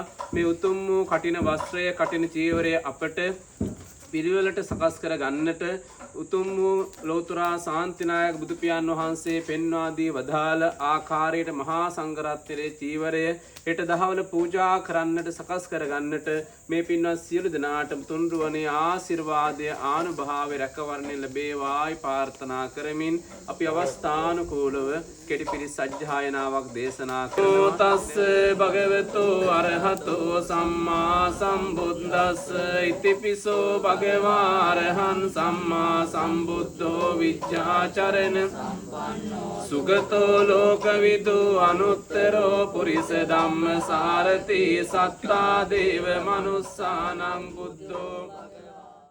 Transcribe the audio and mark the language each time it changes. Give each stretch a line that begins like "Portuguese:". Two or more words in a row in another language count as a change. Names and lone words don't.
Sinhala: මේ උතුම් වූ කඨින වස්ත්‍රය කඨින චීවරය අපට පිරිවෙලට සකස් කර ගන්නට උතුම් වූ ලෝතර ශාන්තිනායක බුදු පියාණන් වහන්සේ පෙන්වා දී වදාළ ආකාරයට මහා සංඝරත්නයේ චීවරය හෙට දහවල පූජා කරන්නට සකස් කර ගන්නට මේ පින්වත් සියලු දෙනාට තුන්රුවනේ ආශිර්වාදය ආනුභාවය රැකවරණය ලැබේවායි ප්‍රාර්ථනා කරමින් අපි අවස්ථානුකූලව කෙටි පිරිත් සජ්ජායනාවක් දේශනා කරනවා.
Pali: තස්ස භගවතු අරහතෝ සම්මා සම්බුද්දස්ස ඉතිපිසෝ භගවා අරහං සම්මා සම්බුද්ධෝ විජ්ජාචරණ සුගතෝ ලෝකවිදු අනුත්තරෝ පුරිස ධම්ම සාරති සත්තා දේව මනුස්සානං බුද්ධෝ